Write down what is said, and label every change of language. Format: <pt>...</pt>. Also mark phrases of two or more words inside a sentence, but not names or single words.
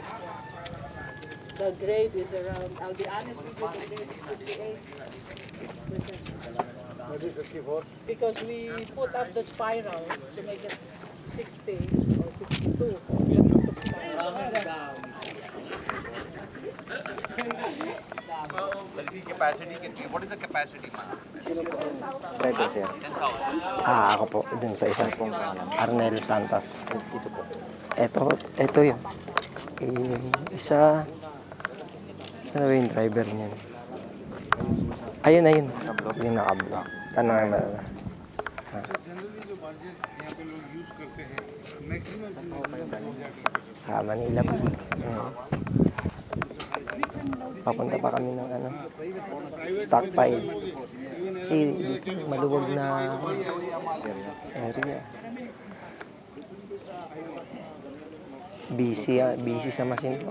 <en>The grade is around, I'll be honest with you, the grade is 58%. What is 54? Because we put up the spiral to make it 60 or 62. What is the capacity, ma'am?</en> <tl>Pwede, sir. 10,000. Ako po, dun sa isa pong Arnel Santos. Ito po. Ito yun. Isa na ba yung driver niyan? Ayun. Yung nakablock. Tanong na.</tl> <hi>Generally जो barges यहाँ पे लोग use करते हैं, maximum</hi> <tl>Sa Manila po. Papunta pa kami ng stockpile. Kasi dito maluwag na area. Busy sa Masinloc.</tl>